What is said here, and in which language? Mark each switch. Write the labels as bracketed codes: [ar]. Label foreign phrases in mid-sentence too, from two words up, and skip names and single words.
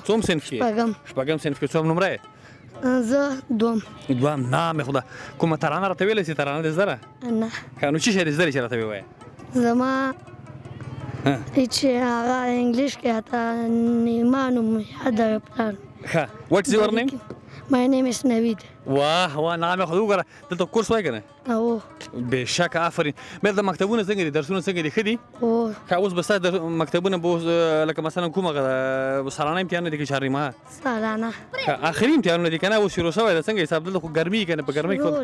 [ps] څوم صنف کې شپږم صنف کې څوم نمره یې زه دوم نام خدا کومه ترانه راته ویلی سي ترانه دې زده ده نه نو څه شی دې زده دی چې راته ووایې زما چې هغه انګلیش کې حتی نیما نوم یاد دی پلار [en] ښه what is your name My name is Navid. [ps] واه نام یې خو وګوره دلته کورس وایې که نه او بېشکه آفرین بیا د مکتبونه څنګه دي درسونه څنګه دي ښه دي او ښه اوس به ستا د مکتبونه به اوس لکه مثلا کوم هغه سالانه امتحانونه دي که چهارنیمه سالانه آخري امتحانونه دي که نه اوس شروع شوی ده څنګه حساب دلته خو ګرمي که نه په ګرمۍ کې